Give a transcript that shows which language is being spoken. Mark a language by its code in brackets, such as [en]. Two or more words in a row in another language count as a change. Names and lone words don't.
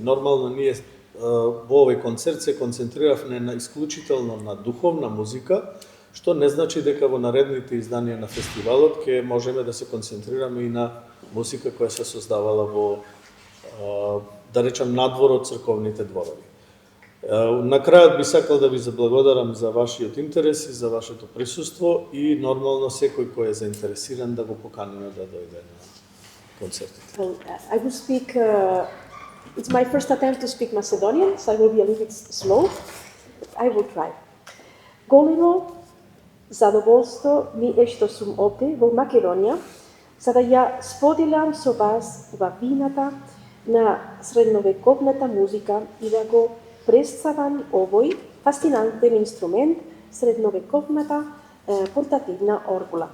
[mk] Нормално ние во овој концерт се концентриравме исклучително на духовна музика, што не значи дека во наредните изданија на фестивалот ќе можеме да се концентрираме и на музика која се создавала во, да речам, надвор од црковните дворови. На крајот би сакал да ви заблагодарам за вашиот интерес и за вашето присуство и нормално секој кој е заинтересиран да го поканиме да дојде на концертите. [en] Well, I will speak, it's my first attempt to speak Macedonian, so I will be a little bit slow, but I will try. [mk] Големо задоволство ми е што сум овде во Македонија, за да ја споделам со вас убавината на средновековната музика и да го представам овој фасцинантен инструмент, средновековната портативна оргула.